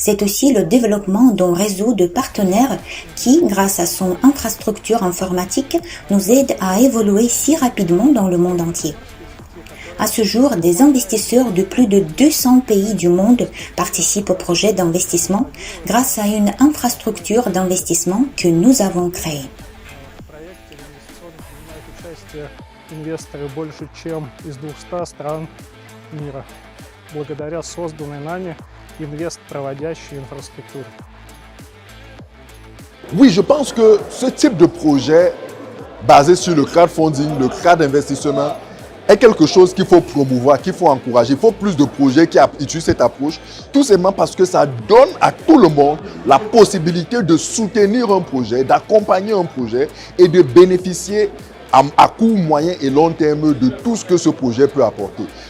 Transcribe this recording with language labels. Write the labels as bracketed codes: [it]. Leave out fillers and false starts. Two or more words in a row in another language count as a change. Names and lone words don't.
[fr] C'est aussi le développement d'un réseau de partenaires qui, grâce à son infrastructure informatique, nous aide à évoluer si rapidement dans le monde entier. À ce jour, des investisseurs de plus de 200 pays du monde participent au projet d'investissement grâce à une infrastructure d'investissement que nous avons créée. [ru] Инвесторы больше, чем из 200 стран мира, благодаря созданной нами инвестпроводящей инфраструктуре. [fr] Oui, je pense que ce type de projet basé sur le crowdfunding, le crowd investissement, est quelque chose qu'il faut promouvoir, qu'il faut encourager. Il faut plus de projets qui utilisent cette approche, tout simplement parce que ça donne à tout le monde la possibilité de soutenir un projet, d'accompagner un projet et de bénéficier à court, moyen et long terme de tout ce que ce projet peut apporter.